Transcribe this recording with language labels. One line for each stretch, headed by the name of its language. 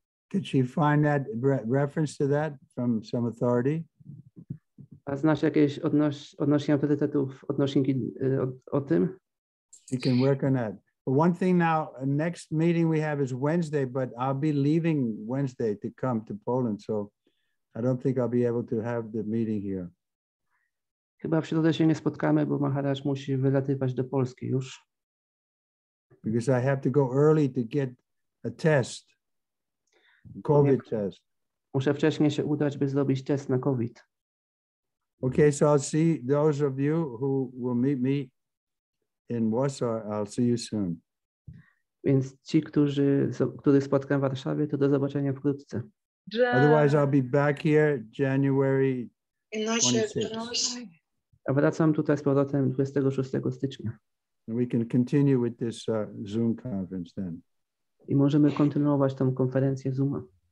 English: Did she find that reference to that from some authority?
Polish: A znasz jakieś odnośnie autorytetów, odnośniki o tym?
English: You can work on that. But one thing now, next meeting we have is Wednesday, but I'll be leaving Wednesday to come to Poland, so I don't think I'll be able to have the meeting here.
Polish: Chyba w środę się nie spotkamy, bo Maharaj musi wylatywać do Polski już.
English: Because I have to go early to get a test, COVID test.
Polish: Muszę wcześniej się udać, by zrobić test na COVID.
English: Okay, so I'll see those of you who will meet me in Warsaw. I'll see you soon.
Polish: Więc ci, których spotkam w Warszawie, to do zobaczenia wkrótce.
English: Otherwise, I'll be back here January 26th.
Polish: A wracam tutaj z powrotem 26 stycznia.
English: And we can continue with this Zoom conference then.
Polish: I możemy kontynuować tą konferencję Zooma.